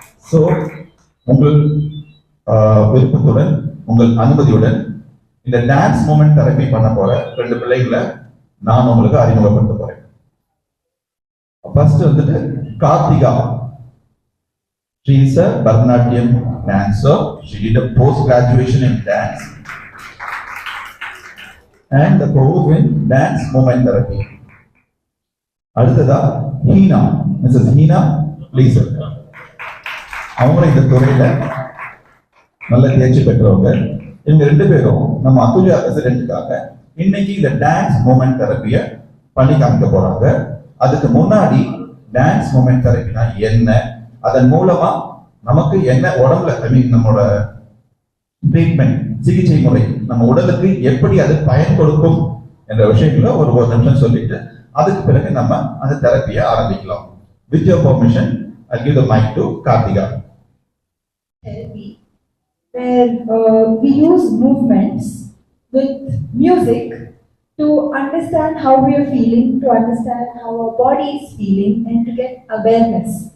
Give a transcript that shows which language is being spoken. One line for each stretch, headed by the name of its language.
Tamil: So உங்கள் விருப்பத்துடன், உங்கள் அனுமதியுடன் இந்த டான்ஸ் மூமெண்ட் தெரப்பி பண்ண போற 2 பிள்ளைகளை நான் உங்களுக்கு அறிமுகப்படுத்த போறேன். ஃபர்ஸ்ட் வந்துட்டு Karthika.
English: She is a Bharatanatyam dancer. She did a post-graduation in dance and the course in dance movement therapy.
Tamil: அடுத்ததா ஹீனா. Mrs. ஹீனா, please. அவங்க இந்த துறையில நல்ல தேர்ச்சி பெற்றவங்க. இவங்க 2 பேரும் நம்ம அத்துல்யா ரெசிடென்ட்டுக்காக இன்னைக்கு இந்த டான்ஸ் மூமெண்ட் தெரப்பிய பண்ணி காமிக்க போறாங்க. அதுக்கு முன்னாடி டான்ஸ் மூமெண்ட் தெரப்பினா என்ன, அதன் மூலமா நமக்கு என்ன உடம்புல, நம்மளோட ட்ரீட்மெண்ட், சிகிச்சை முறை, நம்ம உடலுக்கு எப்படி அது பயன் கொடுக்கும் என்ற விஷயத்துல ஒரு நிமிஷம் சொல்லிட்டு அதுக்கு பிறகு நம்ம அந்த தெரப்பியை ஆரம்பிக்கலாம்.
English: With your permission, I'll give the mic to Karthika. Therapy, where we use movements with music to understand how we are feeling, to understand how our body is feeling, and to get awareness.